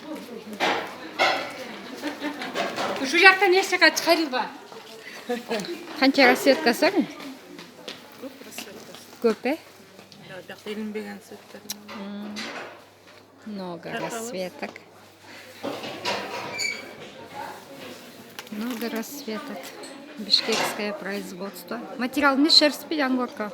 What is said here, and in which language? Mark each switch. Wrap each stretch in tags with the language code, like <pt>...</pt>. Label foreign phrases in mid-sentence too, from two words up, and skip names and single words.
<ky>Ушул жактан эч жака чыгарылба.</ky> <kk>Қанша расцветкасы бар? Көп,</kk> <ky>Да, илинбеген цветтер.</ky> <ru>Много расцветок. Много расцветок. Бишкекское производство. Материал не шерсть, ангорка.</ru>